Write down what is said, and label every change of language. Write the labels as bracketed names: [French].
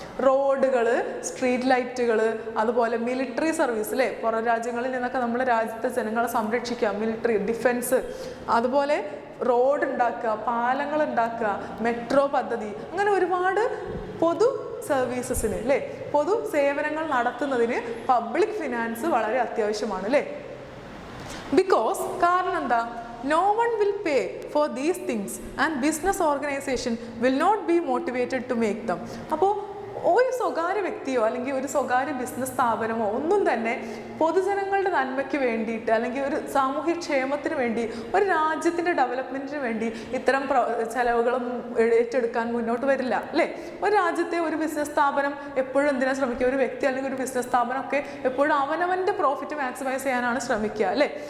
[Malayalam] റോഡുകൾ, സ്ട്രീറ്റ് ലൈറ്റുകൾ, അതുപോലെ മിലിറ്ററി സർവീസ് അല്ലേ, പുറം രാജ്യങ്ങളിൽ നിന്നൊക്കെ നമ്മുടെ രാജ്യത്തെ ജനങ്ങളെ സംരക്ഷിക്കുക, മിലിറ്ററി, ഡിഫൻസ്, അതുപോലെ റോഡ് ഉണ്ടാക്കുക, പാലങ്ങൾ ഉണ്ടാക്കുക, മെട്രോ പദ്ധതി, അങ്ങനെ ഒരുപാട് പൊതു സർവീസസിന് അല്ലേ, പൊതു സേവനങ്ങൾ നടത്തുന്നതിന് പബ്ലിക് ഫിനാൻസ് വളരെ അത്യാവശ്യമാണ് അല്ലേ. [English] because [Malayalam] കാരണം എന്താ, [English] no one will pay for these things and business organization will not be motivated to make them. [Malayalam] അപ്പോൾ ഒരു സ്വകാര്യ വ്യക്തിയോ അല്ലെങ്കിൽ ഒരു സ്വകാര്യ ബിസിനസ് സ്ഥാപനമോ ഒന്നും തന്നെ പൊതുജനങ്ങളുടെ നന്മയ്ക്ക് വേണ്ടിയിട്ട് അല്ലെങ്കിൽ ഒരു സാമൂഹ്യ ക്ഷേമത്തിന് വേണ്ടി, ഒരു രാജ്യത്തിൻ്റെ ഡെവലപ്മെൻറ്റിന് വേണ്ടി ഇത്തരം ചെലവുകളും ഏറ്റെടുക്കാൻ മുന്നോട്ട് വരില്ല അല്ലേ. ഒരു രാജ്യത്തെ ഒരു ബിസിനസ് സ്ഥാപനം എപ്പോഴും എന്തിനാണ് ശ്രമിക്കുക, ഒരു വ്യക്തി അല്ലെങ്കിൽ ഒരു ബിസിനസ് സ്ഥാപനമൊക്കെ എപ്പോഴും അവനവൻ്റെ പ്രോഫിറ്റ് മാക്സിമൈസ് ചെയ്യാനാണ് ശ്രമിക്കുക അല്ലേ.